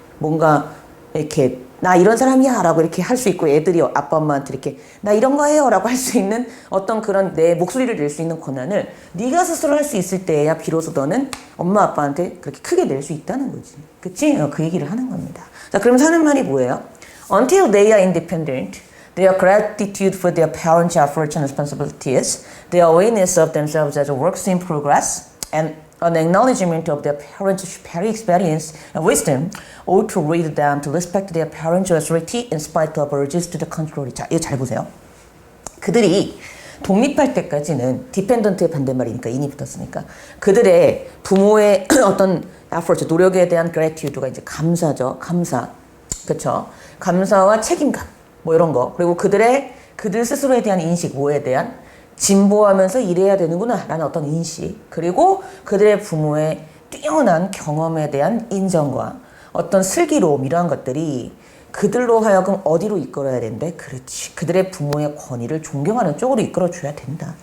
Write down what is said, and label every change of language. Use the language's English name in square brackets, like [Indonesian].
[Korean] 뭔가 이렇게 나 이런 사람이야 라고 이렇게 할 수 있고 애들이 아빠 엄마한테 이렇게 나 이런 거 해요 라고 할 수 있는 어떤 그런 내 목소리를 낼 수 있는 권한을 네가 스스로 할 수 있을 때야 비로소 너는 엄마 아빠한테 그렇게 크게 낼 수 있다는 거지. 그치? 그 얘기를 하는 겁니다. 자, 그러면서 하는 말이 뭐예요? [English] Until they are independent, their gratitude for their parents' efforts and responsibilities, their awareness of themselves as works in progress, and an acknowledgement of their parents' superior experience and wisdom ought to lead them to respect their parents' authority in spite of urges to the contrary. [Korean] 자, 이거 잘 보세요. 그들이 독립할 때까지는 디펜던트의 반대말이니까 인이 붙었으니까 그들의 부모의 어떤 effort, 노력에 대한 gratitude가 이제 감사죠. 감사. 그쵸? 감사와 책임감. 뭐 이런 거. 그리고 그들 스스로에 대한 인식, 뭐에 대한 진보하면서 일해야 되는구나 라는 어떤 인식, 그리고 그들의 부모의 뛰어난 경험에 대한 인정과 어떤 슬기로움, 이러한 것들이 그들로 하여금 어디로 이끌어야 되는데, 그렇지, 그들의 부모의 권위를 존경하는 쪽으로 이끌어줘야 된다.